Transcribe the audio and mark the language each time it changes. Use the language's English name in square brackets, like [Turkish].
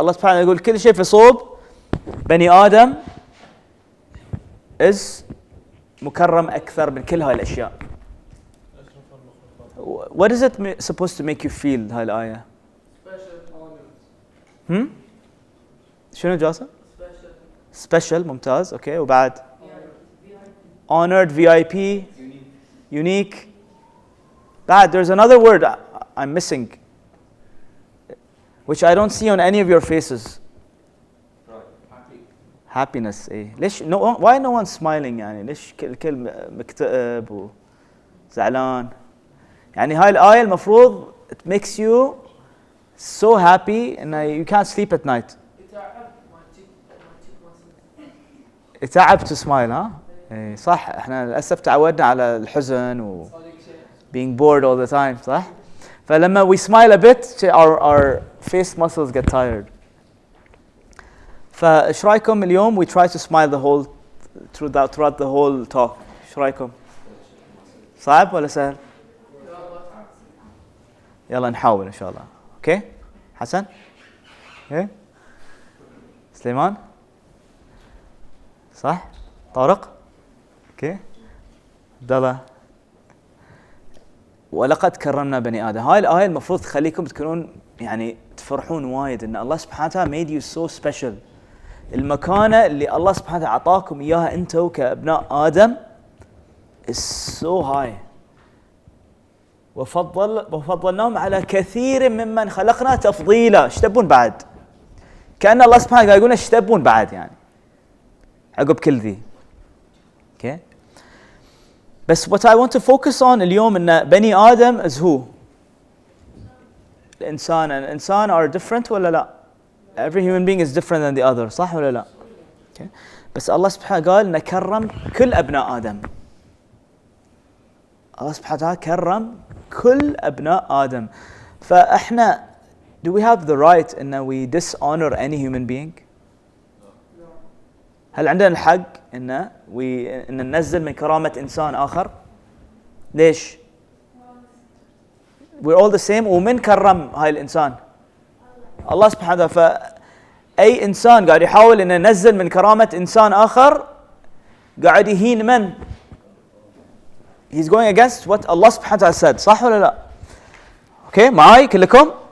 [Arabic] الله سبحانه يقول كل شيء في صوب بني آدم مكرم أكثر من كل هاي الأشياء. [English] What is it supposed to make you feel [Arabic] هاي الآية؟ شنو جاسم؟ [English] Special، [Arabic] ممتاز، أوكي. وبعد [English] honored، VIP، unique. [Arabic] بعد [English] there's another word I'm missing which I don't see on any of your faces. happiness. [Arabic] إيه ليش [English] why no one smiling؟ [Arabic] يعني ليش الكل مكتئب وزعلان؟ يعني هاي الآية المفروض [English] it makes you so happy and you can't sleep at night. [Arabic] يتعب [English] to smile. [Arabic] ها إيه صح، احنا للأسف تعودنا على الحزن و [English] being bored all the time، [Arabic] صح؟ فلما [English] we smile a bit our face muscles get tired. [Arabic] فايش رايكم اليوم [English] we try to smile the whole throughout the whole talk؟ [Arabic] ايش رايكم؟ صعب ولا سهل؟ يلا نحاول ان شاء الله. اوكي حسن؟ اوكي سليمان؟ صح؟ طارق؟ اوكي عبد الله؟ ولقد كرمنا بني آدم. هاي الآية المفروض تخليكم تكونون يعني تفرحون وايد ان الله سبحانه وتعالى [English] made you so special. [Arabic] المكانة اللي الله سبحانه وتعالى أعطاكم إياها أنتوا كأبناء آدم [English] is so high. [Arabic] وفضلناهم على كثير ممن خلقنا تفضيلا. ايش تبون بعد؟ كأن الله سبحانه قاعد يقول ايش تبون بعد يعني عقب كل ذي. اوكي بس [English] what I want to focus on [Arabic] اليوم ان بني آدم [English] is who؟ [Arabic] الإنسان [English] are different [Arabic] ولا لا؟ [English] Every human being is different than the other، [Arabic] صح ولا لا؟ [English] okay. [Arabic] بس الله سبحانه قال نكرم كل أبناء آدم. الله سبحانه وتعالى كرم كل أبناء آدم. فإحنا [English] do we have the right إن we dishonor any human being؟ [Arabic] هل عندنا الحق إن ننزل من كرامة إنسان آخر؟ ليش؟ [English] we're all the same. [Arabic] ومن كرم هاي الإنسان؟ الله سبحانه وتعالى. فأي إنسان قاعد يحاول إنه ينزل من كرامة إنسان آخر قاعد يهين من؟ [English] He's going against what Allah [Arabic] سبحانه وتعالى [English] said، [Arabic] صح ولا لا؟ أوكي معاي كلكم؟